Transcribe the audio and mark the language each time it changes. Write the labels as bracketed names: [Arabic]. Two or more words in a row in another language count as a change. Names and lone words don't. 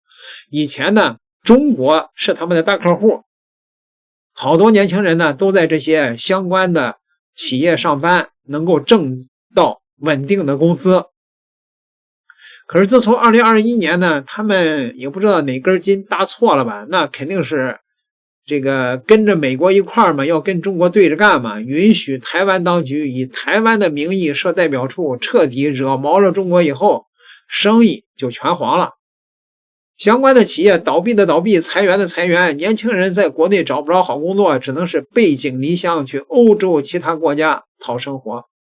[Chinese] 以前呢，中國是他們的大客戶，好多年輕人呢都在這些相關的企業上班，能夠掙到穩定的工資。可是自從2021年呢，他們也不知道哪根筋搭錯了吧，那肯定是這個跟着美國一塊兒嘛，要跟中國對着幹嘛，允許台灣當局以台灣的名義設代表處，徹底惹毛了中國以後，生意就全黃了。相關的企業倒閉的倒閉，裁員的裁員，年輕人在國內找不着好工作，只能是背井離鄉去歐洲其他國家討生活。